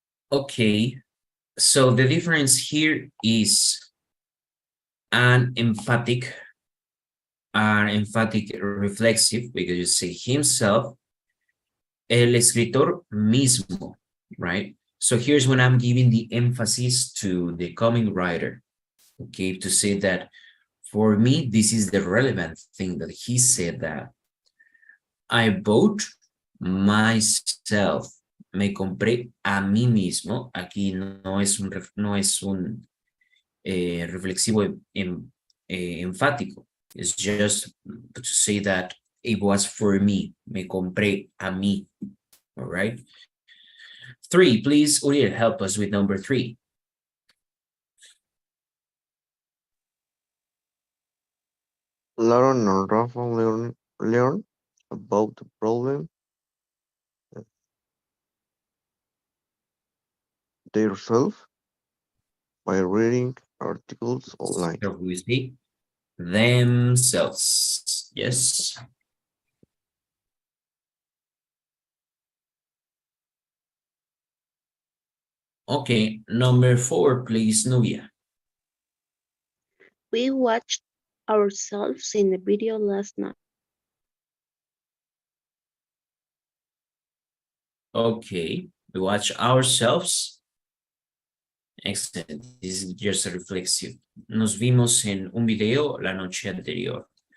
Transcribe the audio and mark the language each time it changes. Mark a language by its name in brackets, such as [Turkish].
[English] Okay, so the difference here is an emphatic reflexive, because you say himself, [Spanish] el escritor mismo, [English] right? So here's when I'm giving the emphasis to the comic writer, okay, to say that for me, this is the relevant thing that he said that I bought myself. [Spanish] Me compré a mí mismo. Aquí no es un reflexivo enfático. [English] It's just to say that it was for me. [Spanish] Me compré a mí. [English] All right. 3, please, Uriel, help us with number 3. Lauren and Rafa learn about the problem themselves by reading articles online. So we see themselves. Yes. Okay, number 4, please, Nubia. We watched ourselves in the video last night. Okay, we watch ourselves. Excellent. This is just a reflexive. [Spanish] Nos vimos en un video la noche anterior.